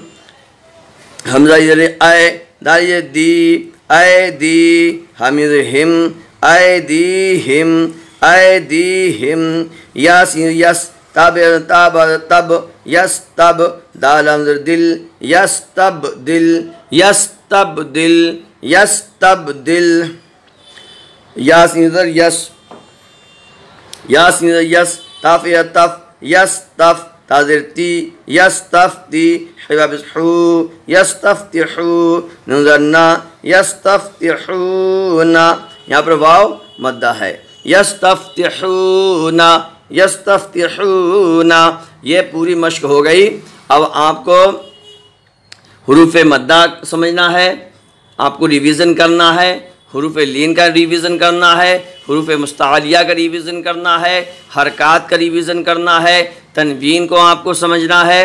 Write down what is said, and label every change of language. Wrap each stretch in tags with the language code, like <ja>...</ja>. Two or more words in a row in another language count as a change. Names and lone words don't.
<ur>حمزہ ادھر اے، دال یہ دی، ایدی، ہمزہم، ایدیہم، ایدیہم، یاسین یس، تب تب، یس تب، دال حمزہ دل، یس تب دل، یس تب دل، یس تب دل، یاسین ادھر یس، یاسین ادھر یس، تف تف، یس تف، تاظر تی، یس تف تی، حباب حو، یس تف تحو، نظرنا، یس تف تحونا، یہاں پر واو مدہ ہے، یس تف تحونا، یس تف تحونا، یہ پوری مشق ہو گئی۔ اب آپ کو حروف مدہ سمجھنا ہے، آپ کو ریویژن کرنا ہے، حروف لین کا ریویژن کرنا ہے، حروف مستعلیہ کا ریویژن کرنا ہے، حرکات کا ریویژن کرنا ہے، تنوین کو آپ کو سمجھنا ہے۔</ur>